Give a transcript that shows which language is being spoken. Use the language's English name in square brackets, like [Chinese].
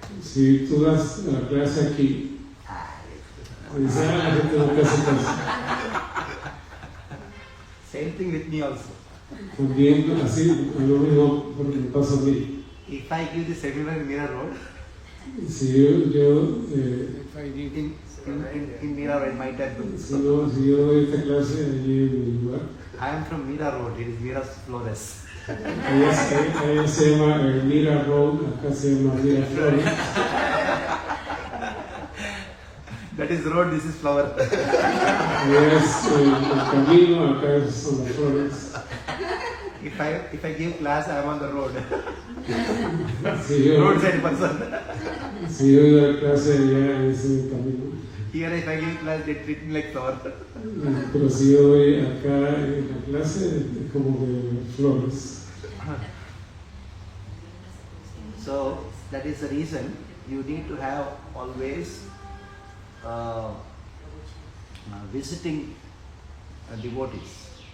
[Spanish] Si tú das la clase aquí, dice, la gente no te hace caso. [English] same thing with me also. [Spanish] También así, lo mismo porque me pasa a mí. [English] If I give the seminar in Mira Road, [Spanish] Si yo [English] If I did in Mira Road, in my temple, [Spanish] si yo doy esta clase allí en mi lugar, [English] I am from Mira Road, it is Mira Flores. [Spanish] allá se llama Mira Road, acá se llama Mira Flores. [English] That is road, this is flower. [Spanish] Allá es el camino, acá son las flores. [English] If I give class, I am on the road. [Spanish] Si yo [English] Roadside person. [Spanish] doy la clase allá es el camino. [English] Here, if I give class, they treat me like flower. [Spanish] Pero si yo doy acá en la clase, es como de flores. [English] So that is the reason you need to have always visiting devotees.